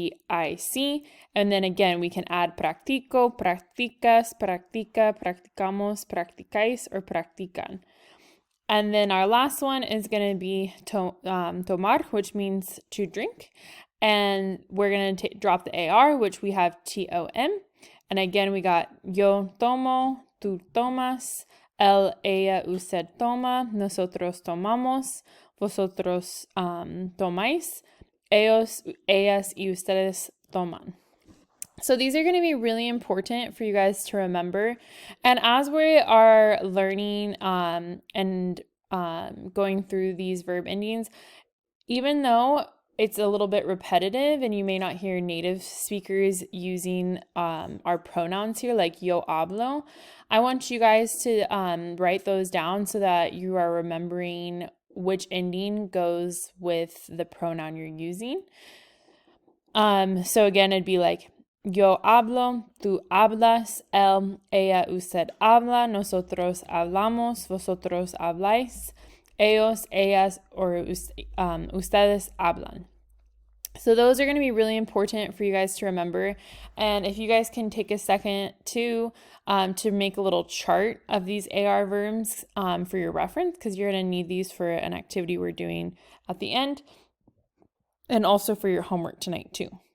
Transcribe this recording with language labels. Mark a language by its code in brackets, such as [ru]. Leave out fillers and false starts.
[en] And then again, we can add practico, practicas, practica, practicamos, practicais, or practican. And then our last one is going to be tomar, which means to drink. And we're going to drop the AR, which we have tom. And again, we got [es] yo tomo, tú tomas, él, ella, usted toma, nosotros tomamos, vosotros tomáis, ellos, ellas, y ustedes toman. [en] So these are going to be really important for you guys to remember. And as we are learning and going through these verb endings, even though it's a little bit repetitive and you may not hear native speakers using our pronouns here, like yo hablo, I want you guys to write those down so that you are remembering which ending goes with the pronoun you're using. So again, it'd be like [es] yo hablo, tú hablas, él, ella, usted habla, nosotros hablamos, vosotros habláis, ellos, ellas, or ustedes hablan. [en] So those are going to be really important for you guys to remember. And if you guys can take a second to make a little chart of these AR verbs for your reference, because you're going to need these for an activity we're doing at the end, and also for your homework tonight too.